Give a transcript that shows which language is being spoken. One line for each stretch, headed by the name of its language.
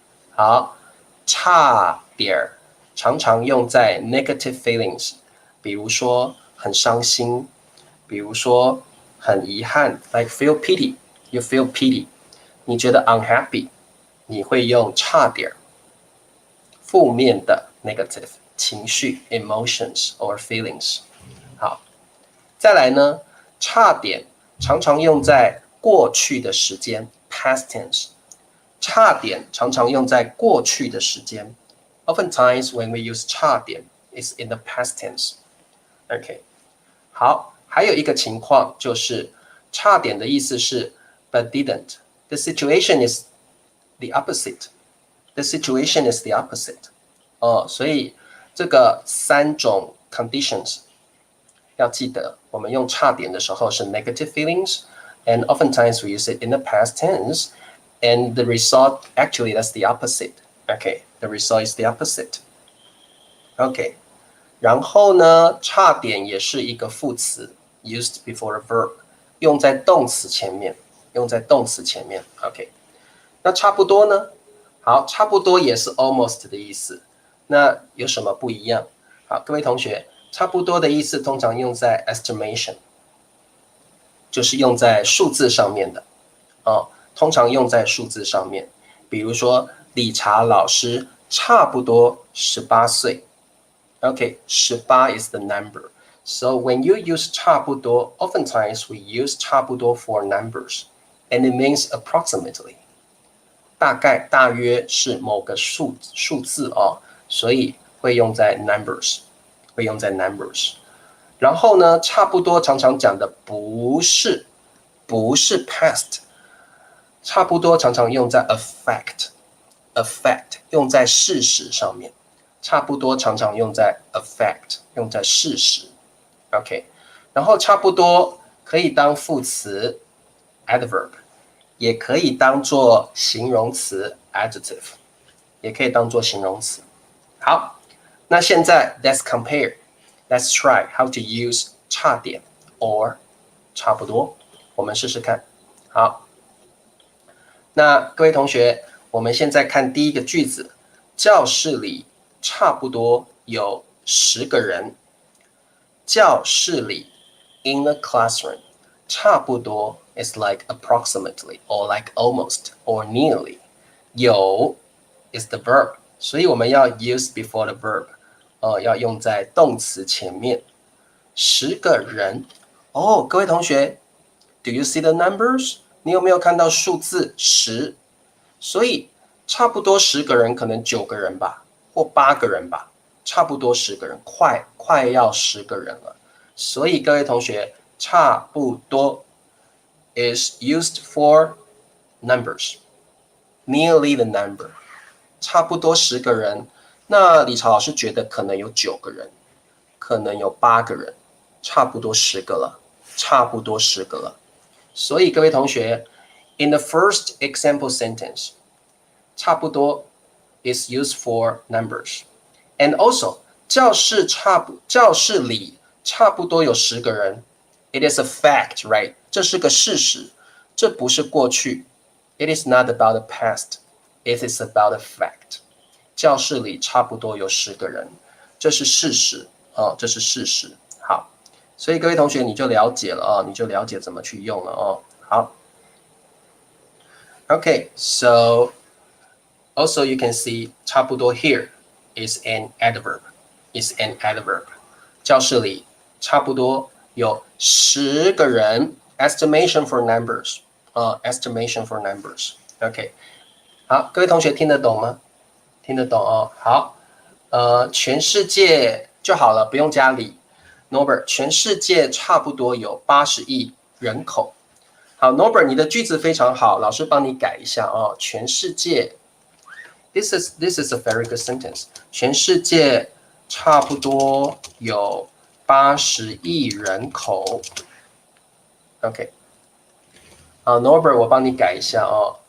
Chinese: 好，差点常常用在
English: negative feelings，
Chinese: 比如说很伤心，比如说很遗憾 ，
English: like feel pity，you feel pity，
Chinese: 你觉得 unhappy， 你会用差点，负面的 negative 情绪
English: emotions or feelings。
Chinese: 好，再来呢，差点常常用在过去的时间 past tense。差点常常用在过去的时间。
English: Oftentimes when we use 差点 is in the past tense.
Chinese: OK， 好，还有一个情况就是差点的意思是
English: but didn't. The situation is the opposite. The situation is the opposite.
Chinese: 所以这个三种
English: conditions
Chinese: 要记得，我们用差点的时候是
English: negative feelings, and oftentimes we use it in the past tense.And the result, actually, that's the opposite. Okay, the result is the opposite.
Chinese: Okay, 然后呢，差点也是一个副词 ，
English: used before a verb，
Chinese: 用在动词前面，用在动词前面。 OK， 那差不多呢？好，差不多也是 almost 的意思。那有什么不一样？好，各位同学，差不多的意思通常用在 estimation， 就是用在数字上面的。通常用在数字上面，比如说理查老师差不多18岁。
English: Okay, 18 is the number. So when you use 差不多, oftentimes we use 差不多 for numbers, and it means approximately.
Chinese: 大概大约是某个数字所以会用在 numbers， 会用在 numbers。然后呢，差不多常常讲的不是 past。差不多常常用在 affect 用在事实上面，差不多常常用在 affect 用在事实。 OK， 然后差不多可以当副词 adverb， 也可以当做形容词 adjective， 也可以当做形容词。好，那现在
English: let's compare， let's try how to use 差点 or 差不多，
Chinese: 我们试试看。好。那各位同学，我们现在看第一个句子，教室里差不多有10个人。教室里
English: in the classroom 差不多 is like approximately or like almost or nearly。
Chinese: 有
English: is the verb，
Chinese: 所以我们要
English: use before the verb，
Chinese: 要用在动词前面。 10个人各位同学
English: ，Do you see the numbers？
Chinese: 你有没有看到数字10？所以差不多10个人，可能9个人吧，或8个人吧，差不多10个人，快要10个人了。所以各位同学，
English: 差不多 is used for numbers, nearly the number。
Chinese: 差不多10个人，那理查老师觉得可能有9个人，可能有8个人，差不多10个了，差不多10个了。所以各位同学
English: ，in the first example sentence， 差不多 is used for numbers, and also
Chinese: 教室里差不多有10个人
English: ，it is a fact, right？
Chinese: 这是个事实，这不是过去
English: ，it is not about the past, it is about the fact。
Chinese: 教室里差不多有10个人，这是事实这是事实。好。所以各位同学你就了解了你就了解怎么去用了好 ，OK，
English: so also you can see
Chinese: 差不多
English: here is an adverb， is an adverb。
Chinese: 教室里差不多有10个人
English: estimation for numbers estimation for numbers
Chinese: OK 好，各位同学听得懂吗？听得懂哦。好，全世界就好了，不用加里。 Norbert， 全世界差不多有80亿人口。好 ，Norbert， 你的句子非常好，老师帮你改一下哦。全世界
English: ，this is a very good sentence。
Chinese: 全世界差不多有80亿人口。 OK， 好 ，Norbert， 我帮你改一下哦。